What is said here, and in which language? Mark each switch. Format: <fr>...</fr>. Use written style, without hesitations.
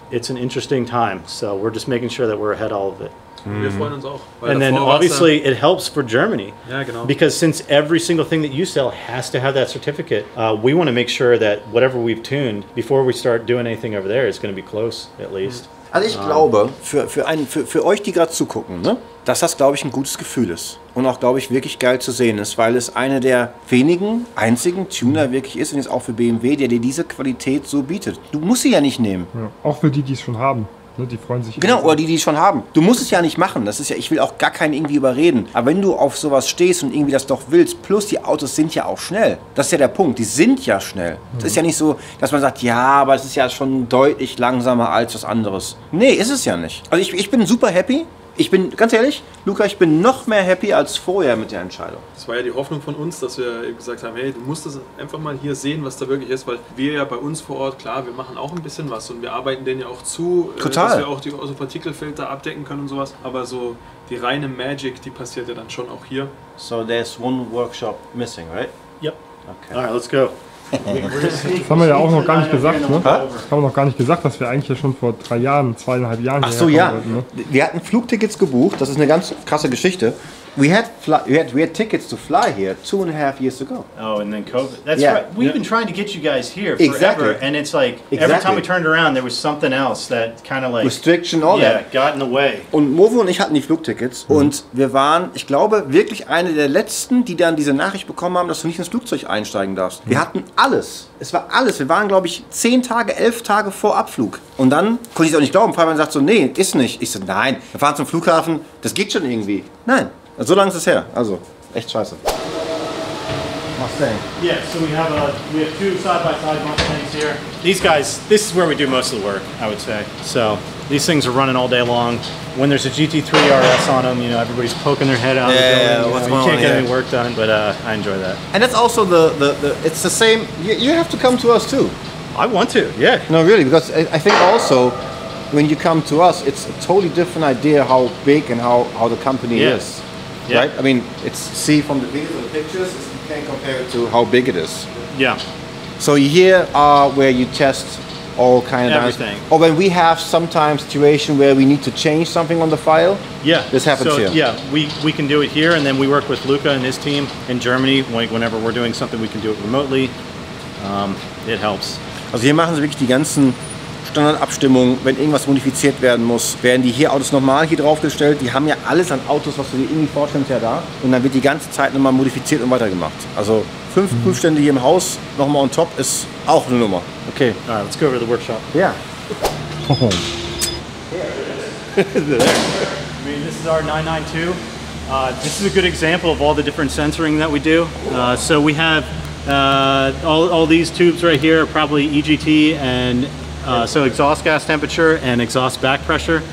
<en>It's an interesting time, so we're just making sure that we're ahead of all of it.</en> <de>Wir freuen uns auch.</de> <en>And then obviously it helps for Germany.</en> <de>Ja, genau.</de> <en>Because since every single thing that you sell has to have that certificate, we want to make sure that whatever we've tuned before we start doing anything over there is going to be close at least.</en> <de>Also ich glaube, für euch, die gerade zugucken, ne, dass das, glaube ich, ein gutes Gefühl ist. Und auch, glaube ich, wirklich geil zu sehen ist, weil es einer der wenigen, einzigen Tuner wirklich ist, und jetzt auch für BMW, der dir diese Qualität so bietet. Du musst sie ja nicht nehmen. Ja, auch für die, die es schon haben. Ne, die freuen sich. Genau, oder die es schon haben. Du musst es ja nicht machen. Das ist ja, ich will auch gar keinen irgendwie überreden. Aber wenn du auf sowas stehst und irgendwie das doch willst, plus die Autos sind ja auch schnell. Das ist ja der Punkt. Die sind ja schnell. Es ist ja nicht so, dass man sagt, ja, aber es ist ja schon deutlich langsamer als was anderes. Nee, ist es ja nicht. Also ich bin super happy. Ich bin, ganz ehrlich, Luca, ich bin noch mehr happy als vorher mit der Entscheidung. Das war ja die Hoffnung von uns, dass wir gesagt haben, hey, du musst das einfach mal hier sehen, was da wirklich ist, weil wir ja bei uns vor Ort, klar, wir machen auch ein bisschen was und wir arbeiten denen ja auch zu, dass wir auch die Partikelfilter abdecken können und sowas, aber so die reine Magic, die passiert ja dann schon auch hier.</de> <en>So there's one workshop missing, right? Yep. Okay. Alright, let's go.</en> <de>Das haben wir ja auch noch gar nicht gesagt, ne? Das haben wir noch gar nicht gesagt, dass wir eigentlich ja schon vor 3 Jahren, 2,5 Jahren Ach so, ja. wollten, ne? Wir hatten Flugtickets gebucht, das ist eine ganz krasse Geschichte.</de> <en>We had tickets to fly here 2.5 years ago. Oh, and then COVID. That's right. We've been trying to get you guys here forever, and it's like every time we turned around, there was something else that kind of like restriction, all that got in the way.</en> <de>Und Movo und ich hatten die Flugtickets und wir waren, ich glaube, wirklich eine der letzten, die dann diese Nachricht bekommen haben, dass du nicht ins Flugzeug einsteigen darfst. Wir hatten alles. Es war alles. Wir waren, glaube ich, 10 Tage, 11 Tage vor Abflug. Und dann konnte ich es auch nicht glauben. Fabian sagt so, nee, ist nicht. Ich so, nein, wir fahren zum Flughafen, das geht schon irgendwie. Nein. So lange ist es her, also echt scheiße.</de> <en>Mustang. Yeah, so we have two side-by-side Mustangs here. These guys, this is where we do most of the work, I would say. So these things are running all day long. When there's a GT3 RS on them, you know, everybody's poking their head out of the building. What's you going on can't get here? any work done, but I enjoy that. And that's also it's the same, you have to come to us too. I want to, yeah. No, really, because I think also when you come to us, it's a totally different idea how big and how the company is. Yeah. Right? I mean, see from the videos and the pictures, you can't compare it to how big it is. Yeah. So here are where you test all kind of everything. Or when we have sometimes situation where we need to change something on the file. Yeah. This happens here. Yeah, we can do it here, and then we work with Luca and his team in Germany. Whenever we're doing something, we can do it remotely. It helps.</en> <de>Also hier machen sie wirklich die ganzen Standardabstimmungen. Wenn irgendwas modifiziert werden muss, werden die hier Autos nochmal hier draufgestellt. Die haben ja alles an Autos, was du dir irgendwie vorstellst, ja da. Und dann wird die ganze Zeit nochmal modifiziert und weitergemacht. Also 5 Prüfstände hier im Haus, nochmal on top, ist auch eine Nummer. Okay.</de> <en>All right, let's go over to the workshop. Yeah. There. I mean, this is our 992. This is a good example of all the different sensoring that we do. So we have all these tubes right here are probably EGT and so exhaust gas temperature and exhaust back pressure.</en>